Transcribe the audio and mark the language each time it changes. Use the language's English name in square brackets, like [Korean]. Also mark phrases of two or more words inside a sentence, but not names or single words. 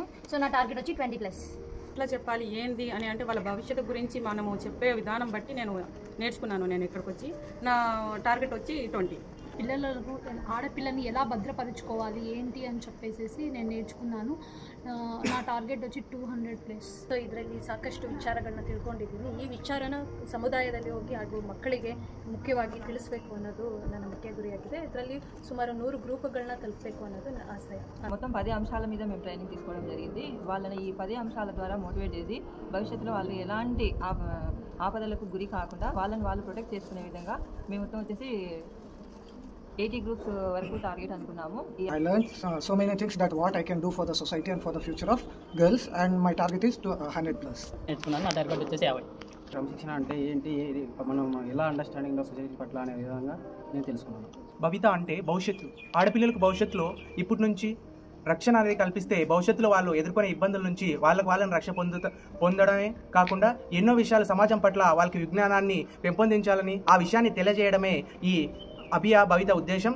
[Telugu] సో నా టార్గెట్ వచ్చి 20+. ఎట్లా చెప్పాలి ఏంది అని అంటే వాళ్ళ భవిష్యత్తు గురించి మనము చెప్పే విధానం బట్టి నేను నేర్చుకున్నాను. నేను ఇక్కడికి వచ్చి నా టార్గెట్ వచ్చి 20. పిల్లలను ఆడపిల్లని ఎలా భద్రపరుచుకోవాలి ఏంటి అని చెప్పేసి నేను నేರ್చుకున్నాను. నా ಟಾರ್ಗೆಟ್ వచ్చి 200+. [Kannada] ಸೊ ಇದರಲ್ಲಿ ಸಾಕಷ್ಟು ವಿಚಾರಗಳನ್ನ ತಿಳ್ಕೊಂಡಿದ್ದೀನಿ. ಈ ವಿಚಾರನ ಸಮುದಾಯದಲ್ಲಿ ಹೋಗಿ ಹಾಗೂ ಮಕ್ಕಳಿಗೆ ಮುಖ್ಯವಾಗಿ ತಿಳಿಸಬೇಕು ಅನ್ನೋದು ನನ್ನ ಮುಖ್ಯ ಗುರಿಯಾಗಿದೆ. ಇದರಲ್ಲಿ ಸುಮಾರು 100 ಗ್ರೂಪ್ಗಳನ್ನ ತಲುಪಬೇಕು ಅನ್ನೋದು ನನ್ನ ಆಸೆ. [Telugu] మొత్తం 10 అంశాల మీద మేము ట్రైనింగ్ తీసుకోవడం జరిగింది. వాళ్ళని ఈ 10 అంశాల ద్వారా మోటివేట్ చేసి భవిష్యత్తులో వాళ్ళు ఎలాంటి ఆపదలకు గురి కాకుండా వాళ్ళని వాళ్ళు ప్రొటెక్ట్ చేసుకునే విధంగా మేము మొత్తం వచ్చేసి 80 groups వరకు టార్గెట్ అనుకున్నాము. [English] I learned so many things that what I can do for the society and for the future of girls, and my target is to 100+. [Telugu] నేర్చుకున్నాను. నా టార్గెట్ వచ్చేసి 50. క్రమశిక్షణ అంటే ఏంటి, మనం ఎలా అండర్స్టాండింగ్లో సొసైటీ పట్ల అనే విధంగా నేను తెలుసుకున్నాను. భవిత అంటే భవిష్యత్తు. ఆడపిల్లలకు భవిష్యత్తులో ఇప్పటి నుంచి రక్షణ అనేది కల్పిస్తే భవిష్యత్తులో వాళ్ళు ఎదుర్కొనే ఇబ్బందుల నుంచి వాళ్ళని రక్షణ పొందడమే కాకుండా ఎన్నో విషయాలు సమాజం పట్ల వాళ్ళకి విజ్ఞానాన్ని పెంపొందించాలని ఆ విషయాన్ని తెలియజేయడమే ఈ అభియా భవిత ఉద్దేశం.